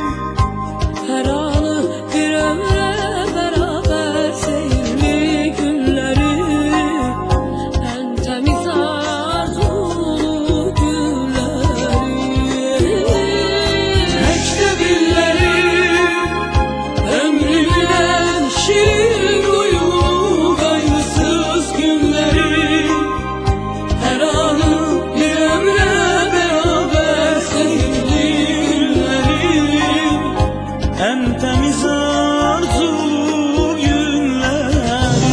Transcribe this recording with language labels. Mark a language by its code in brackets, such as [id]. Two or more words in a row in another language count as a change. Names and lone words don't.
[az] Hər anı bir ömrə bərabər seyirli günləri, ən təmiz arzulu günləri. Məktəb illəri, ömrümün [tr] en şirin duygulu, kaygısız günleri. Her anı bir ömre beraber seyirli günleri. En temiz arzulu günleri.